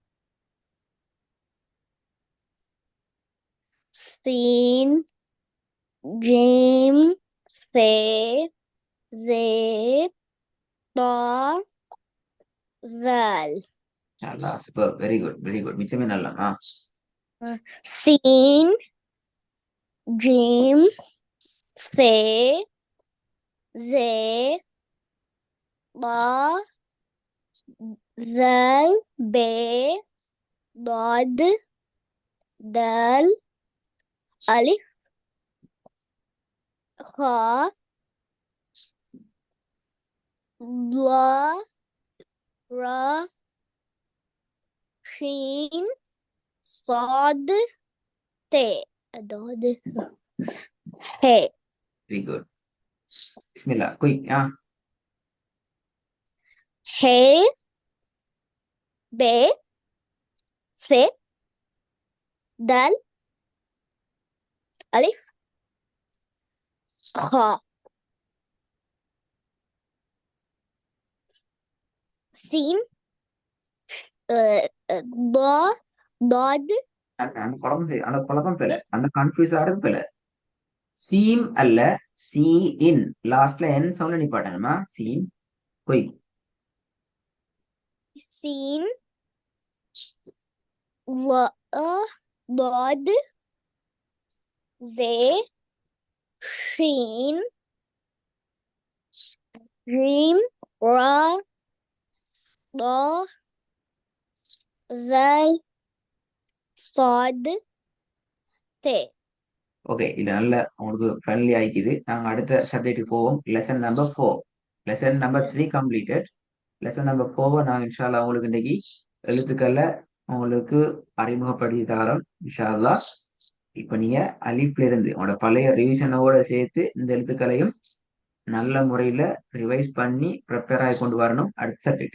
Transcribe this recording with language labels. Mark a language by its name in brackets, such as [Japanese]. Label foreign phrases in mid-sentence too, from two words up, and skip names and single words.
[Arabic] سين، جيم, ثا، زا، دا، ذال. [Tamil] நல்லா சூப்பர், [English] very good very good, [Tamil] மிச்சமே நல்லா. [Arabic] سين، جيم، ثا، زا، دا، ذال، با، ضاد، دال، ألف، حا, لا, را، شين، صاد، تا. [Tamil] அதாவது he. [English] very good. [Tamil] பிஸ்மில்லா குயிக். [Arabic] ها، با, ثا، دال، ألف، حا. سين، دا، ضاد, [Tamil] அந்த குழப்பம் பிழை, அந்த கன்ஃபியூஸ் ஆகிறது பிழை. சீம் அல்ல, சி இன். லாஸ்ட்ல என் சவுண்ட்ல நிப்பாட்டணுமா? சீம் குயிக். [Arabic] سين، لا، ضاد, زا، شين، جيم، را، دا، ذال، صاد، تا. [Tamil] ஓகே, இது நல்ல உங்களுக்கு ஃப்ரெண்ட்லி ஆயிக்குது. நாங்க அடுத்த சப்ஜெக்ட்டுக்கு போவோம். [English] lesson number 4. lesson number 3 completed. lesson number 4 [Tamil] நாங்க [Arabic] إن شاء الله [Tamil] உங்களுக்கு இன்னைக்கு எழுத்துக்கள்ல உங்களுக்கு அறிமுகப்படுத்தி தரோம் [Arabic] إن شاء الله. [Tamil] இப்ப நீங்க அலிப்ல இருந்து உங்களோட பழைய ரிவிஷனோட சேர்த்து இந்த எழுத்துக்களையும் நல்ல முறையில ரிவைஸ் பண்ணி ப்ரிப்பேர் ஆகி கொண்டு வரணும் அடுத்த சப்ஜெக்ட்.